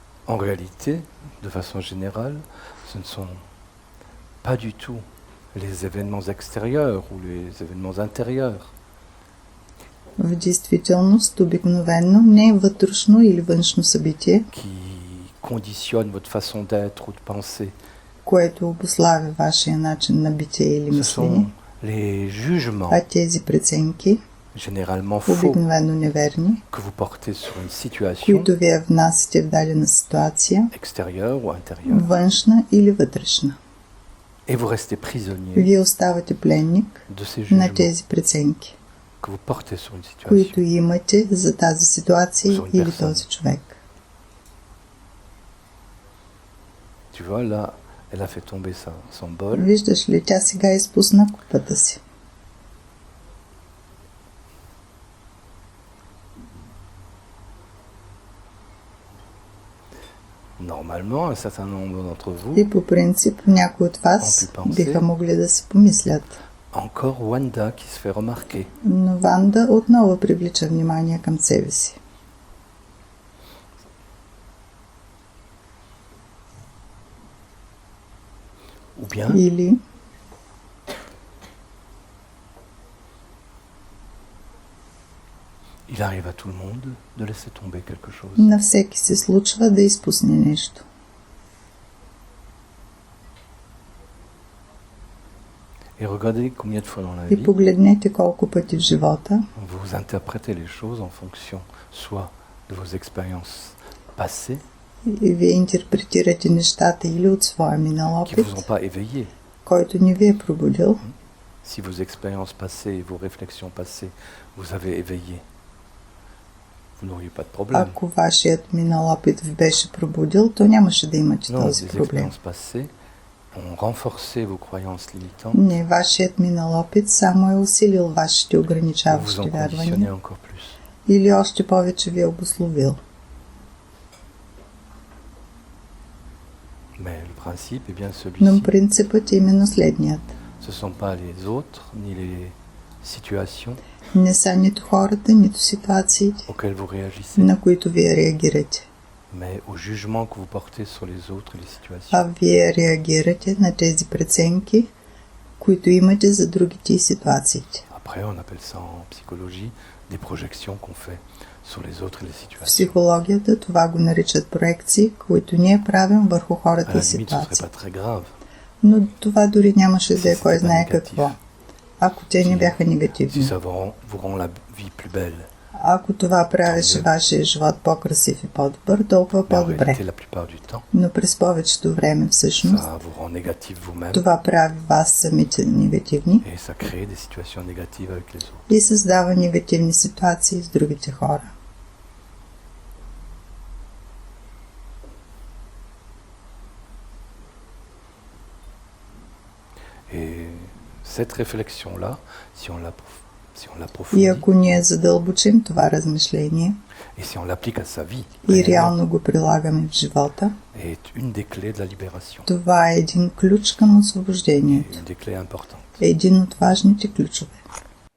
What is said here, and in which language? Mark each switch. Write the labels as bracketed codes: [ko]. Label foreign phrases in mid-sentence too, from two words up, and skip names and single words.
[fr] En réalité, de façon générale, ce ne sont pas du tout les événements extérieurs ou les événements intérieurs [bg] В действителност, обикновено не е вътрешно или външно събитие, [fr] qui conditionnent votre façon d'être ou de penser. [bg] което обуславя вашия начин на битие или [fr] Ce [bg] мислене, [fr] sont les jugements, [bg] а тези преценки, [fr] généralement faux, [bg] обикновено неверни, [fr] que vous portez sur une situation [bg] които вие внасяте в дадена ситуация, [fr] extérieure ou intérieure, [bg] външна или вътрешна. [fr] et vous restez prisonnier [bg] Вие оставате пленник [fr] de ces [bg] на [fr] jugements [bg] тези преценки, [fr] que vous portez sur une situation. [bg] които имате за тази ситуация [fr] Sur une [bg] или [fr] personne. [bg] този човек. [fr] Tu vois, là, elle a fait tomber son bol. [bg] Виждаш ли, тя сега изпусна купата си. [fr] Normalement, un certain nombre d'entre vous, [bg] И по принцип някои от вас биха могли да си помислят. [fr] encore Wanda qui se fait remarquer. [bg] Но Ванда отново привлича внимание към себе си. [fr] Ou bien, [bg] Или [fr] il arrive à tout le monde de laisser tomber quelque chose. [bg] на всеки се случва да изпусне нещо. [fr] Et regardez combien de fois dans la [bg] И [fr] vie, [bg] погледнете колко пъти в живота [fr] vous interprétez les choses en fonction soit de vos expériences passées, [bg] и вие интерпретирате нещата или от своя минал [fr] qui ne [bg] опит, [fr] vous ont pas éveillé. [bg] който не ви е пробудил. [fr] Si vos expériences passées et vos réflexions passées vous avaient éveillé, vous n'auriez pas de problème. [bg] Ако вашият минал опит ви беше пробудил, то нямаше да имате [fr] Non, [bg] този [fr] les [bg] проблем. [fr] expériences passées ont renforcé vos croyances limitantes, [bg] Не, вашият минал опит само е усилил вашите [fr] ou vous [bg] ограничаващи [fr] ont conditionné [bg] вярвания [fr] encore plus. [bg] или още повече ви е обусловил. [fr] Mais le principe est bien [bg] Но [fr] celui-ci. [bg] принципът е именно следният. [fr] Ce ne sont pas les autres, ni les situations [bg] Не са нито хората, нито ситуациите, [fr] auxquelles vous réagissez, [bg] на които вие реагирате, [fr] mais au jugement que vous portez sur les autres et les situations. [bg] а вие реагирате на тези преценки, които имате за другите и ситуациите. [fr] Après, on appelle ça en psychologie des projections qu'on fait sur les autres et les [bg] В [fr] situations. [bg] психологията това го наричат проекции, които ние правим върху [fr] À [bg] хората [fr] la [bg] и [fr] limite, ce ne serait [bg] ситуации. [fr] pas très grave. [bg] Но това дори нямаше да е [fr] Si [bg] кой [fr] c'était pas [bg] знае [fr] négatif. [bg] какво, ако те не бяха [fr] Si [bg] негативни. [fr] ça vous rend la vie plus belle. [bg] Ако това правеше вашия живот по-красив и по-добър, толкова [fr] Mais en [bg] по-добре. [fr] réalité, la plupart du temps, [bg] Но през повечето време всъщност [fr] ça vous rend négatif vous-même [bg] това прави вас самите негативни [fr] et ça crée des situations négatives avec les autres. [bg] и създава негативни ситуации с другите хора. [fr] Et cette réflexion-là, si on [bg] И [fr] l'approfondit [bg] ако ние задълбочим това размишление [fr] et si on l'applique à sa vie, [bg] и [fr] réellement, [bg] реално го прилагаме в живота, [fr] est une des clés de la libération, [bg] това е един ключ към [fr] et [bg] освобождението. [fr] une des clés importantes. [bg] Един от важните ключове.